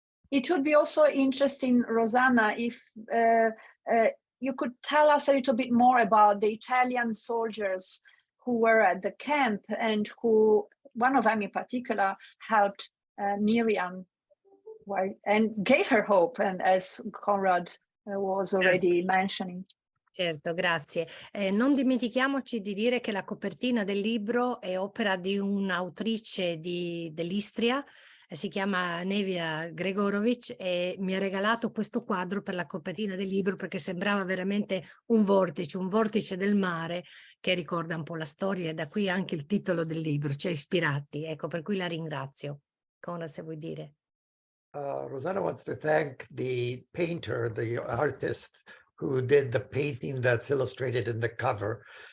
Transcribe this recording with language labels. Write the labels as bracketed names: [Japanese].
[English] It would be also interesting, Rosanna, if you could tell us a little bit more about the Italian soldiers who were at the camp, and who, one of them in particular, helped Miriam and gave her hope, and as Conrad was already mentioning. [Italian] Certo, grazie. Non dimentichiamoci di dire che la copertina del libro è opera di un'autrice dell'Istria, si chiama Nevia Gregorovic, e mi ha regalato questo quadro per la copertina del libro perché sembrava veramente un vortice del mare che ricorda un po' la storia, e da qui anche il titolo del libro, cioè Ispirati. Ecco, per cui la ringrazio. Conrad, se vuoi dire. [English] Rosanna wants to thank the painter, the artist who did the painting that's illustrated in the cover,